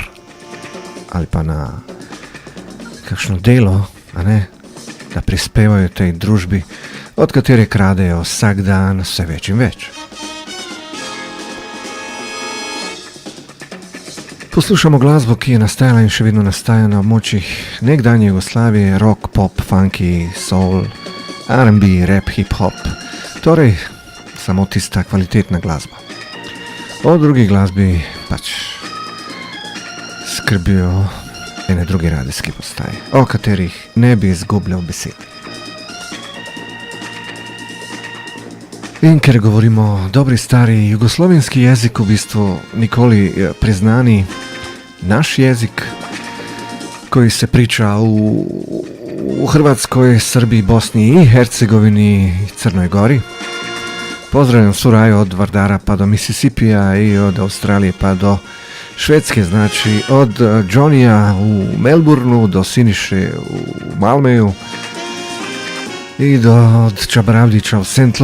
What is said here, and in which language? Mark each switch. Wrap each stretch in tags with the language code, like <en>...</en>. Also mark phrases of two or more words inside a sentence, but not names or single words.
<sl>Ali pa na kakšno delo, a ne? Da prispevajo tej družbi, od katere kradejo vsak dan vse več in več. Poslušamo glasbo, ki je nastajala in še vedno nastaja na območjih nekdanje Jugoslavije, rock, pop, funky, soul, R&B, rap, hip-hop. Torej, samo tista kvalitetna glasba. O drugi glasbi pač skrbijo ene druge radijske postaje, o katerih ne bi izgubljal besed. In ker govorimo dobri stari jugoslovenski jezik, v bistvu nikoli priznani naš jezik,</sl> <bs>koji se priča u Hrvatskoj, Srbiji, Bosni i Hercegovini i Crnoj Gori. Pozdravljam svu raju od Vardara pa do Mississippija i od Australije pa do Švedske, znači od Johnnyja u Melbourneu do Siniše u Malmeju i od Čabaravdića u St.</bs>